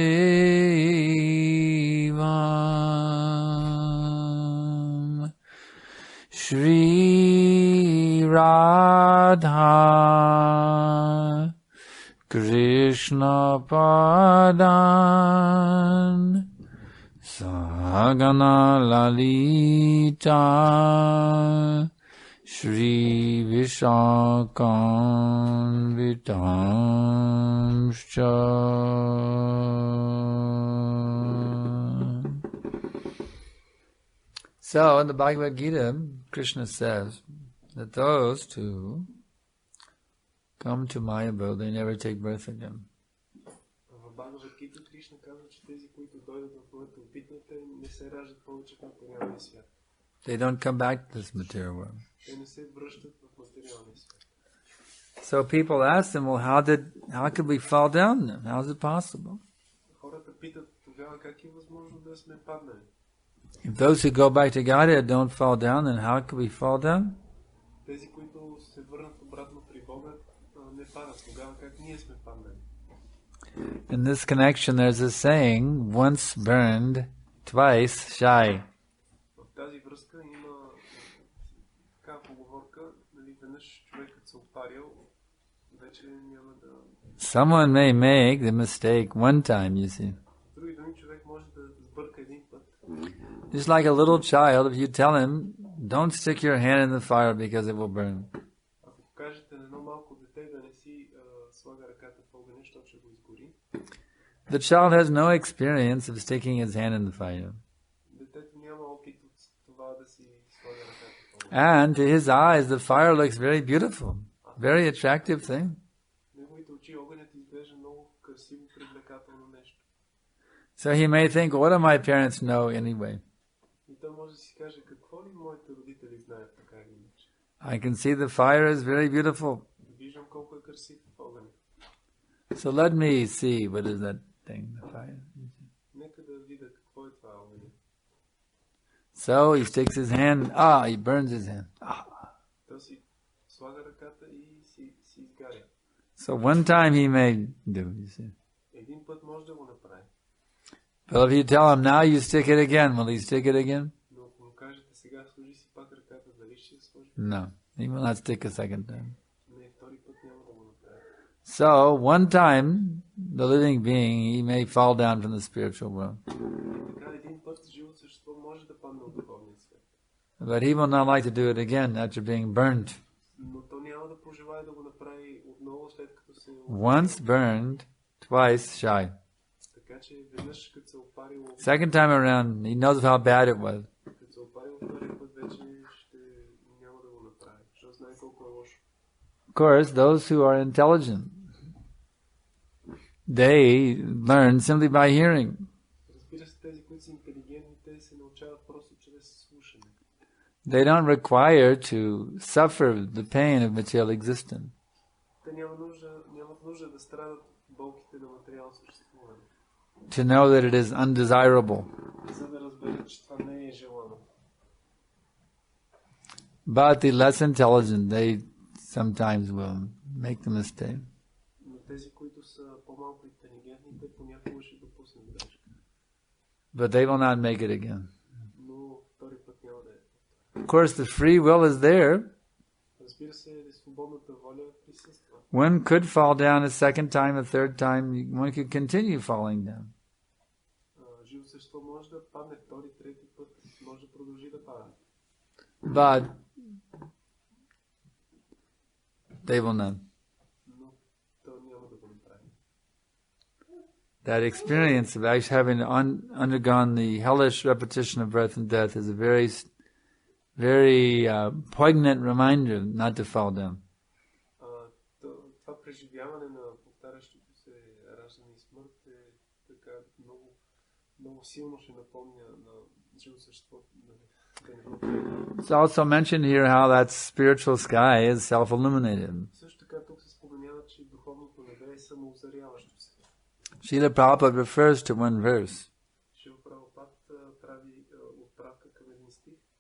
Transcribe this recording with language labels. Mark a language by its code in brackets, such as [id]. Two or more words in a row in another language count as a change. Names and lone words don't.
[sa] देवं श्री राधा कृष्ण पादान् सगण ललिता श्री विशाखां वितांश्च. [en] So in the Bhagavad Gita, Krishna says that those who come to my abode, they never take birth again. [bg] В Бхагавад Гита Кришна казва, че тези, които дойдат в моето обителя, те не се раждат повече в материалния свят. [en] They don't come back to this material world. [bg] Те не се връщат в материалния свят. [en] So people ask them, well, how could we fall down then? How is it possible? [bg] Хората питат тогава как е възможно да сме паднали. [en] If those who go back to Godhead don't fall down, then how could we fall down? [bg] Тези, които се върнат обратно при Бога, не падат. Тогава как ние сме паднали? [en] In this connection, there's a saying, once burned, twice shy. [bg] В тази връзка има такава поговорка, нали, веднъж човекът се опарил, вече няма да... [en] Someone may make the mistake one time, you see. [bg] С други думи, човек може да сбърка един път. [en] Just like a little child, if you tell him, don't stick your hand in the fire because it will burn. [bg] Ако кажете на едно малко дете да не си слага ръката в огъня, защото ще го изгори, [en] The child has no experience of sticking his hand in the fire. [bg] детето няма опит от това да си слага ръката в огъня. [en] And to his eyes, the fire looks very beautiful, very attractive thing. [bg] Неговите очи огънят изглежда много красиво, привлекателно нещо. [en] So he may think, what do my parents know anyway? [bg] И той може да си каже, какво ли моите родители знаят така или иначе. [en] I can see the fire is very beautiful. [bg] Виждам колко е красив огъня. [en] So let me see, what is that thing, the fire? [bg] Нека да видя какво е това огъня. [en] So he sticks his hand, he burns his hand. [bg] Той си слага ръката и си изгаря. [en] So one time he may do, you see. [bg] Един път може да го направи. [en] But if you tell him, now you stick it again, will he stick it again? [bg] Но ако му кажете, сега сложи си пак ръката, дали ще сложи? [en] No, he will not stick a second time. [bg] Не, втори път няма да го направи. [en] So one time, the living being, he may fall down from the spiritual world. [bg] Така един път живо същество може да падне от духовния свят. [en] But he will not like to do it again after being burnt. [bg] Но то няма да пожелае да го направи отново, след като се... [en] Once burned, twice shy. [bg] Така че веднъж като се опарило... [en] Second time around, he knows how bad it was. [bg] Като се опарило втори път, вече няма да го направи, защото знае колко е лошо. [en] Of course, those who are intelligent, they learn simply by hearing. [bg] Разбира се, тези, които са интелигентни, те се научават просто чрез слушане. [en] They don't require to suffer the pain of material existence. [bg] Те нямат нужда да страдат болките на материално съществуване. [en] To know that it is undesirable. [bg] За да разберат, че това не е желано. [en] But the less intelligent, they sometimes will make the mistake. [bg] Но тези, които са по-малко интелигентни, те понякога ще допуснат грешка. [en] But they will not make it again. [bg] Но втори път няма да е. [en] Of course, the free will is there. [bg] Разбира се, свободната воля присъства. [en] One could fall down a second time, a third time. One could continue falling down. [bg] Живо същество може да падне втори, трети път, може да продължи да пада. [en] But they will not. [bg] Но то няма да го направи. [en] That experience of actually having undergone the hellish repetition of birth and death is a very poignant reminder not to fall down. [bg] Това преживяване на повтарящото се раждане и смърт е така много силно ще напомня на живо същество. [en] It's also mentioned here how that spiritual sky is self-illuminated. [bg] Също така тук се споменава, че духовното небе е самоозаряващо се. [en] Srila Prabhupada refers to one verse. [bg] Шрила Прабхупад прави отправка към един стих.